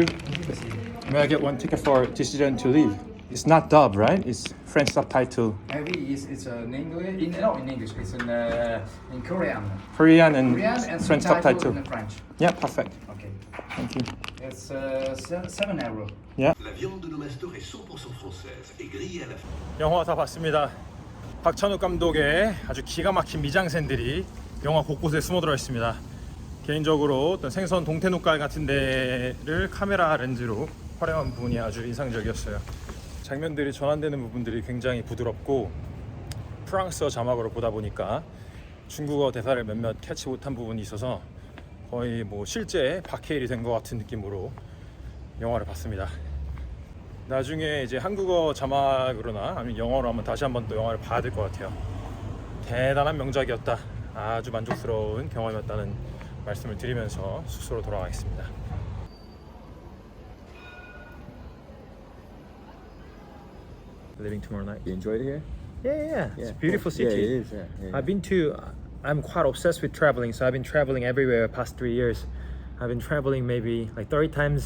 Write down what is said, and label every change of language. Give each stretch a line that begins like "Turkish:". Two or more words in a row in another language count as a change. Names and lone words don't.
English: May I get one ticket for decision to leave? It's not dub, right? It's French subtitle. Maybe it's in English. In English. It's in Korean. Korean and Korean and French subtitle. in French. Yeah, perfect. Okay. Thank you. It's €7. Yeah.
French: La viande de nos masters est 100% française et grillée à la
Korean: 영화 다 봤습니다. 박찬욱 감독의 아주 기가 막힌 미장센들이 영화 곳곳에 숨어 들어 있습니다. 개인적으로 어떤 생선 동태눈깔 같은 데를 카메라 렌즈로 활용한 부분이 아주 인상적이었어요. 장면들이 전환되는 부분들이 굉장히 부드럽고, 프랑스어 자막으로 보다 보니까 중국어 대사를 몇몇 캐치 못한 부분이 있어서 거의 뭐 실제 박해일이 된 것 같은 느낌으로 영화를 봤습니다. 나중에 이제 한국어 자막으로나 아니면 영어로 한번 다시 한번 또 영화를 봐야 될 것 같아요. 대단한 명작이었다. 아주 만족스러운 경험이었다는 말씀을 드리면서 숙소로 돌아가겠습니다.
English: Living tomorrow night. You enjoyed it here? Yeah. It's a beautiful city. Yeah, it is. Yeah. I'm quite obsessed with traveling, so I've been traveling everywhere the past 3 years. I've been traveling maybe like 30 times.